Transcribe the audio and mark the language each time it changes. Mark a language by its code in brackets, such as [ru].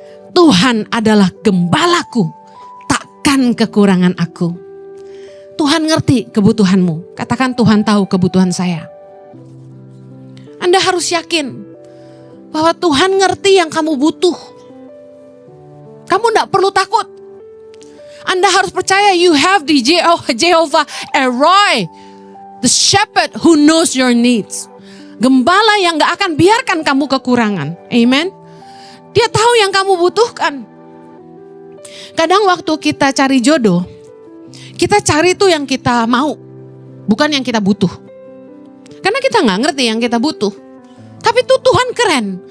[id] Tuhan adalah gembalaku, takkan kekurangan aku. Tuhan ngerti kebutuhanmu. Katakan Tuhan tahu kebutuhan saya. Anda harus yakin bahwa Tuhan ngerti yang kamu butuh. Kamu gak perlu takut. Anda harus percaya [en] you have the Jehovah El-Roi, the shepherd who knows your needs. [id] Gembala yang gak akan biarkan kamu kekurangan. Amen. Dia tahu yang kamu butuhkan. Kadang waktu kita cari jodoh, kita cari itu yang kita mau, bukan yang kita butuh. Karena kita gak ngerti yang kita butuh. Tapi itu Tuhan keren.